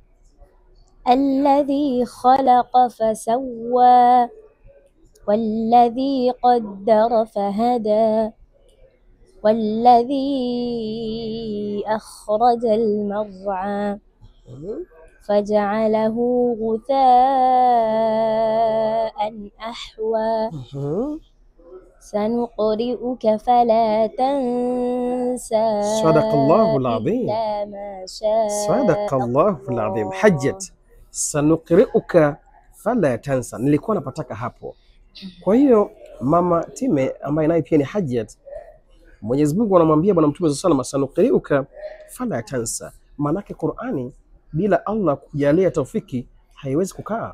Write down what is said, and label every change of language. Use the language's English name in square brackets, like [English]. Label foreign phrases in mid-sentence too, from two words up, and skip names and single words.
[Arabic] الذي خلق فسوى والذي قدر فهدى والذي أخرج المرعى فجعله غثاء أحوى سنقرئك فلا تنسى صدق الله العظيم. إلا ما شاء صدق الله العظيم. حاجة، سنقرئك فلا تنسى. [Swahili] Nilikuwa napataka hapo. Kwa hiyo mama Time ambaye naye pia ni Hajjat, Mwenyezi Mungu anamwambia Bwana Mtume [Arabic] صلى الله عليه وسلم, سنقرئك فلا تنسى. [Swahili] Maanake Qur'ani bila Allah kujalia taufiki haiwezi kukaa.